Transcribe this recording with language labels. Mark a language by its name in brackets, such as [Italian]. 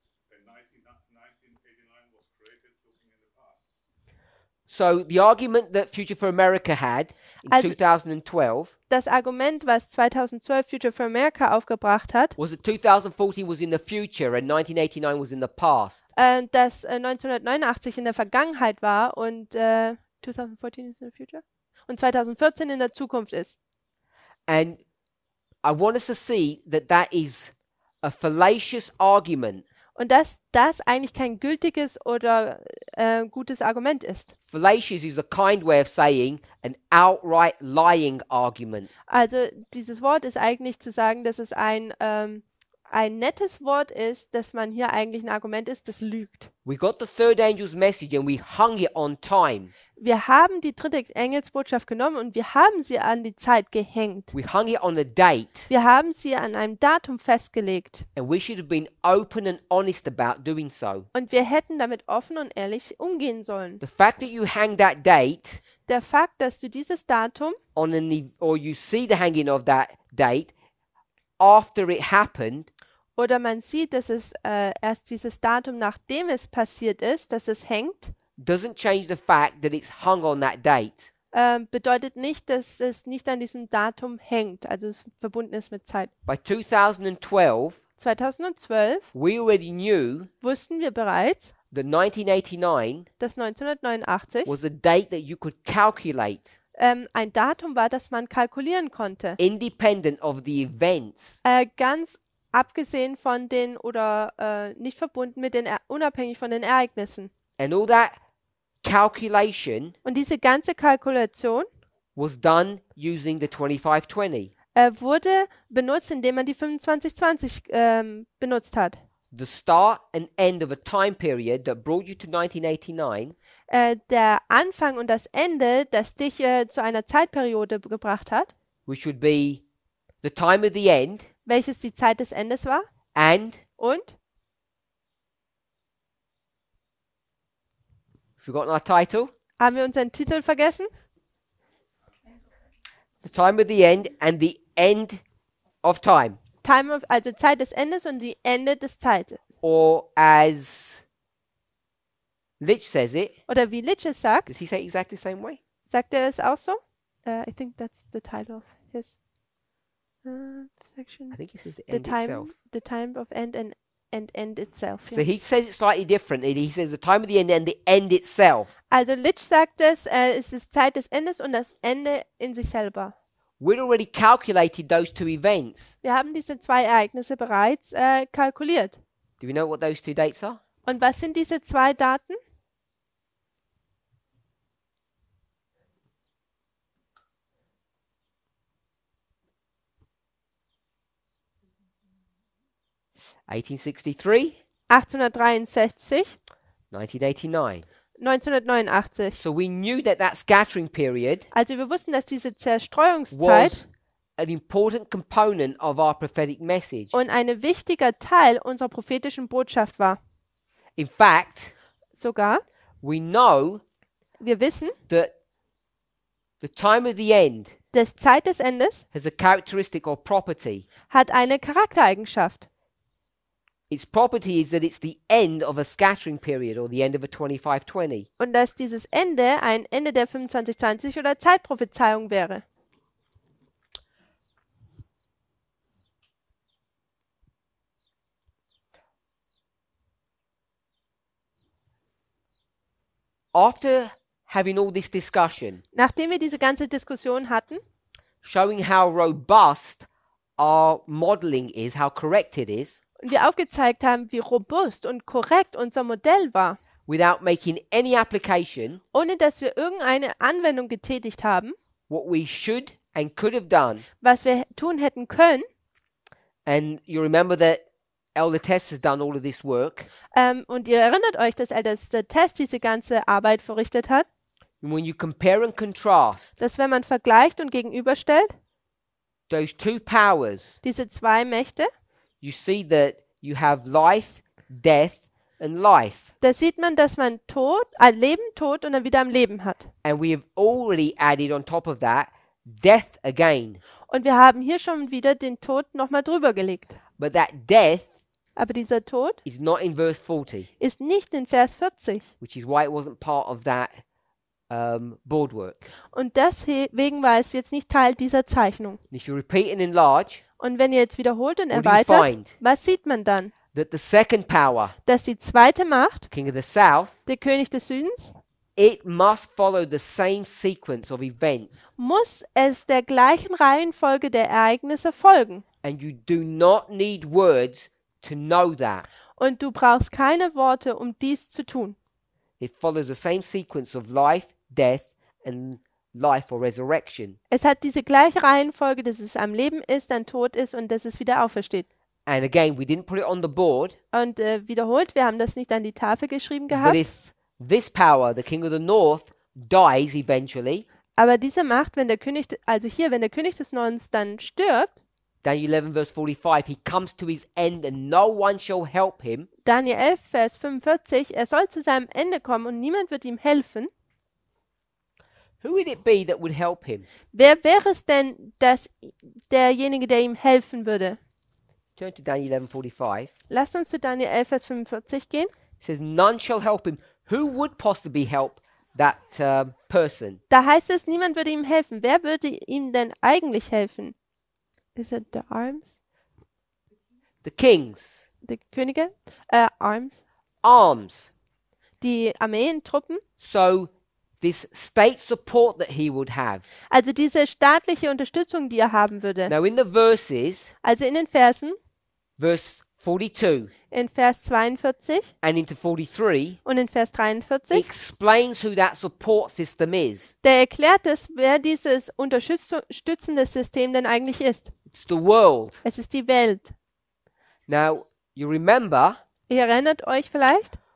[English] And 1989 was created looking in the past. So the argument that Future for America had in [German] Also- 2012 Das Argument, was 2012 Future for America aufgebracht hat, [English] was that 2014 was in the future and 1989 was in the past. [German] dass 1989 in der Vergangenheit war und 2014 [English] is in the future [German] und 2014 in der Zukunft ist. [English] And I want us to see that that is a fallacious argument. [German] Und dass das eigentlich kein gültiges oder gutes Argument ist. [English] Fallacious is the kind way of saying an outright lying argument. [German] Also dieses Wort ist eigentlich zu sagen, dass es ein nettes Wort ist, dass man hier eigentlich ein Argument ist, das lügt. [English] We got the third angel's message and we hung it on time. [German] Wir haben die dritte Engelsbotschaft genommen und wir haben sie an die Zeit gehängt. [English] We hung it on a date, [German] Wir haben sie an einem Datum festgelegt. [English] and we should have been open and honest about doing so. [German] Und wir hätten damit offen und ehrlich umgehen sollen. [English] The fact that you hang that date [German] Der Fakt, dass du dieses Datum [English] on or you see the hanging of that date after it happened [German] oder man sieht, dass es erst dieses Datum, nachdem es passiert ist, dass es hängt, [English] doesn't change the fact that it's hung on that date. [German] bedeutet nicht, dass es nicht an diesem Datum hängt, also es verbunden ist mit Zeit. [English] By 2012, [German] 2012 [English] we already knew [German] wussten wir bereits, [English] that 1989 [German] dass 1989 [English] was a date that you could calculate [German] ein Datum war, das man kalkulieren konnte. [English] independent of the events. [German] Ganz abgesehen von den oder nicht verbunden mit den, unabhängig von den Ereignissen. [English] And all that calculation [German] Und diese ganze Kalkulation [English] was done using the 2520. [German] wurde benutzt, indem man die 2520 benutzt hat. [English] The start and end of a time period that brought you to 1989 [German] Der Anfang und das Ende, das dich zu einer Zeitperiode gebracht hat, [English] which would be the time of the end [German] welches die Zeit des Endes war. [English] and, [German] Und, [English] forgotten our title, [German] haben wir unseren Titel vergessen? [English] the time of the end and the end of time. [German] Also Zeit des Endes und die Ende des Zeites. [English] Or as Litch says it, [German] Oder wie Litch es sagt, [English] does he say it exactly the same way? [German] sagt er das auch so? [English] I think that's the title of his section. I think he says the The end time, itself. the time of end and end itself. So [German] Ja. [English] he says it slightly different. He says the time of the end and the end itself. [German] Also Litch sagt es ist Zeit des Endes und das Ende in sich selber. [English] We'd already calculated those two events. [German] Wir haben diese zwei Ereignisse bereits kalkuliert. [English] Do we know what those two dates are? [German] Und was sind diese zwei Daten? [English] (1863), [German] 1863, [English] 1989. [German] 1989. [English] So we knew that that scattering period [German] Also wir wussten, dass diese Zerstreuungszeit [English] was an important component of our prophetic message. [German] und ein wichtiger Teil unserer prophetischen Botschaft war. [English] In fact, [German] Sogar, [English] we know [German] wir wissen, [English] that the time of the end [German] dass Zeit des Endes [English] has a characteristic or property. [German] hat eine Charaktereigenschaft. [English] Its property is that it's the end of a scattering period or the end of a 2520. [German] Und dass dieses Ende ein Ende der 2520 oder Zeitprophezeiung wäre. [English] After having all this discussion, [German] Nachdem wir diese ganze Diskussion hatten, [English] showing how robust our modeling is, how correct it is, [German] und wir aufgezeigt haben, wie robust und korrekt unser Modell war, [English] without making any application, [German] ohne dass wir irgendeine Anwendung getätigt haben, [English] what we should and could have done, [German] was wir tun hätten können, [English] and you remember that Elder Tess has done all of this work, [German] und ihr erinnert euch, dass der Test diese ganze Arbeit verrichtet hat, [English] and when you compare and contrast [German] dass wenn man vergleicht und gegenüberstellt, [English] those two powers, [German] diese zwei Mächte, [English] you see that you have life, death, and life. [German] da sieht man, dass man Leben, Tod und dann wieder am Leben hat. [English] And we have already added on top of that death again. [German] Und wir haben hier schon wieder den Tod nochmal drüber gelegt. [English] But that death [German] Aber dieser Tod [English] is not in verse 40, [German] ist nicht in Vers 40. [English] which is why it wasn't part of that boardwork. [German] Und deswegen war es jetzt nicht Teil dieser Zeichnung. [English] And if you repeat and enlarge, [German] Und wenn ihr jetzt wiederholt und [English] what do you [German] erweitert, [English] find? [German] was sieht man dann? [English] That the second power, [German] Dass die zweite Macht, [English] King of the South, [German] der König des Südens, [English] it must follow the same sequence of events. [German] muss es der gleichen Reihenfolge der Ereignisse folgen. [English] And you do not need words to know that. [German] Und du brauchst keine Worte, um dies zu tun. [English] It follows the same sequence of life, death, and life or resurrection. [German] Es hat diese gleiche Reihenfolge, dass es am Leben ist, dann tot ist und dass es wieder aufersteht. [English] And again, we didn't put it on the board, [German] Und wiederholt, wir haben das nicht an die Tafel geschrieben [English] but [German] gehabt. [English] if this power, the King of the North, dies eventually, [German] Aber diese Macht, wenn der König, wenn der König des Nordens dann stirbt, [English] Daniel 11 verse 45, he comes to his end and no one shall help him. [German] Daniel 11, Vers 45, er soll zu seinem Ende kommen und niemand wird ihm helfen. [English] Who would it be that would help him? [German] Wer wäre es denn, derjenige, der ihm helfen würde? [English] Turn to Daniel 11:45. [German] Lasst uns zu Daniel 11, Vers 45 gehen. [English] It says, none shall help him. Who would possibly help that person? [German] Da heißt es, niemand würde ihm helfen. Wer würde ihm denn eigentlich helfen? [English] Is it the arms? The kings, [German] Die Könige? [English] Arms. arms. [German] Die Armeentruppen. [English] So this state support that he would have. [German] Also diese staatliche Unterstützung, die er haben würde. [English] Now in the verses, [German] Also in den Versen, [English] verse 42 [German] in Vers 42 [English] and into 43 [German] und in Vers 43, [English] explains who that support system is. [German] der erklärt es, wer dieses unterstützende System denn eigentlich ist. [English] It's the world. [German] Es ist die Welt. [English] Now, you remember [German] Ihr erinnert euch vielleicht,